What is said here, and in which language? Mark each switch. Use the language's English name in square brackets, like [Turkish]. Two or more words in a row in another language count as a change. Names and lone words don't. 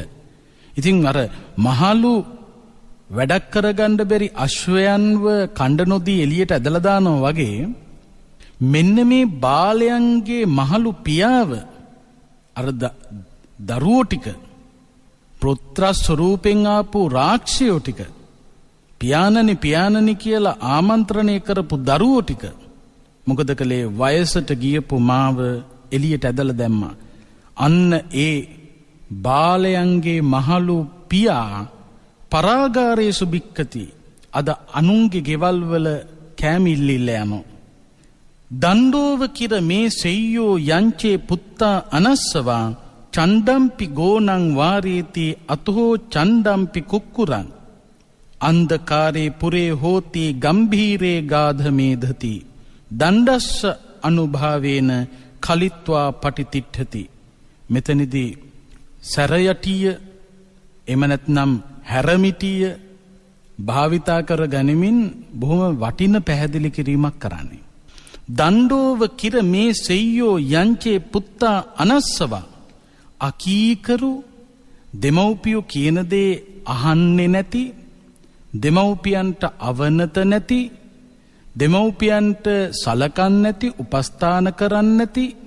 [Sinhala] ඉතින් අර මහලු වැඩක් කරගන්න බැරි අශ්වයන්ව කණ්ඩ නොදී එළියට ඇදලා දානවා වගේ මෙන්න මේ බාලයන්ගේ මහලු පියාව අර දරුවෝ ටික පුත්‍ර ස්වරූපෙන් ආපු රාක්ෂයෝ ටික පියාණනි පියාණනි කියලා ආමන්ත්‍රණය කරපු දරුවෝ ටික මොකද කළේ වයසට ගියපු මාව එළියට ඇදලා දැම්මා. අන්න ඒ බාලයන්ගේ මහලු පියා [Pali] පරාගාරේසු භික්කති [Sinhala] අද අනුන්ගේ ගෙවල් වල කෑමිල්ලිල්ල යනවා. [Pali] දණ්ඩෝව කිර මේ සෙය්‍යෝ යංචේ පුත්තා අනස්සවා චණ්ඩම්පි ගෝනං වාරේති අතෝ චණ්ඩම්පි කුක්කුරං අන්ධකාරේ පුරේ හෝති ගම්භීරේ ගාධමේධති දණ්ඩස්ස අනුභාවේන කලිත්වා පටිතිට්ඨති. [Sinhala] මෙතනදී සැරයටිය එම නැත්නම් හැරමිටිය භාවිතා කර ගනිමින් බොහොම වටින පැහැදිලි කිරීමක් කරන්නේ. [Pali] දණ්ඩෝව කිර මේ සෙය්‍යෝ යංචේ පුත්තා අනස්සවා [Sinhala] අකීකරු දෙමව්පියෝ කියන දේ අහන්නේ නැති දෙමව්පියන්ට අවනත නැති දෙමව්පියන්ට සලකන්නේ නැති උපස්ථාන කරන්නේ නැති